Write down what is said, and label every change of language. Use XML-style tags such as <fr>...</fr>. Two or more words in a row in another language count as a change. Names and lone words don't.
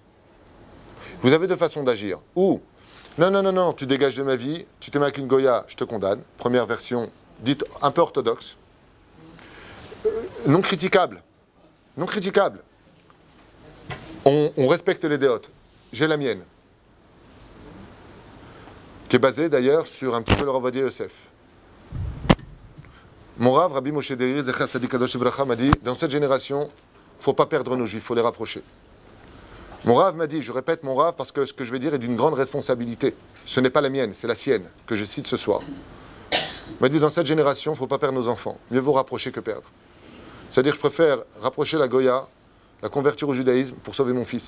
<fr>Vous avez deux façons d'agir. Ou, non, tu dégages de ma vie, tu t'es mis avec une goya, je te condamne. Première version, dite un peu orthodoxe. Non critiquable. Non critiquable. On respecte les déotes. J'ai la mienne. Qui est basée d'ailleurs sur un petit peu le Rav Ovadia Yosef. Mon Rav, Rabbi Moshe Derir,</fr> <he>זכר צדיק קדוש לברכה,</he> <fr>m'a dit, dans cette génération, il ne faut pas perdre nos juifs, il faut les rapprocher. Mon Rav m'a dit, je répète mon Rav parce que ce que je vais dire est d'une grande responsabilité. Ce n'est pas la mienne, c'est la sienne, que je cite ce soir. Il m'a dit, dans cette génération, il ne faut pas perdre nos enfants. Mieux vaut rapprocher que perdre. C'est-à-dire, je préfère rapprocher la Goya, la convertir au judaïsme pour sauver mon fils.</fr>